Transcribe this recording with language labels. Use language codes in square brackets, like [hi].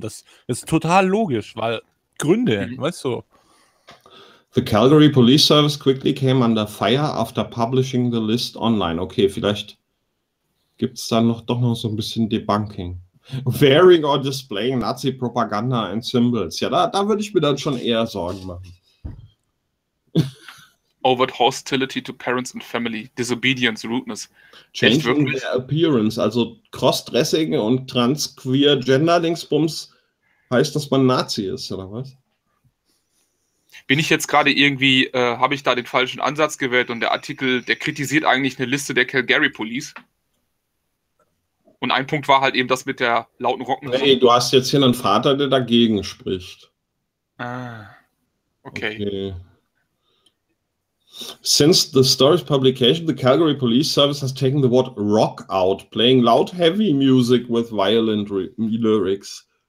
[de] Das ist total logisch, weil Gründe, weißt du? [en] The Calgary Police Service quickly came under fire after publishing the list online. [de] Okay, vielleicht gibt es dann doch noch so ein bisschen Debunking. [en] Wearing or displaying Nazi Propaganda and Symbols. [de] Ja, da würde ich mir dann schon eher Sorgen machen. [en] Overt hostility to parents and family. Disobedience, rudeness. Changing their appearance. [de] Also Crossdressing und Transqueer Gender Linksbums heißt, dass man Nazi ist, oder was? Bin ich jetzt gerade irgendwie, habe ich da den falschen Ansatz gewählt und der Artikel, der kritisiert eigentlich eine Liste der Calgary Police? Und ein Punkt war halt eben das mit der lauten Rockmusik. Hey, du hast jetzt hier einen Vater, der dagegen spricht. Ah, okay. [en] Since the story's publication, the Calgary Police Service has taken the word rock out, playing loud heavy music with violent lyrics.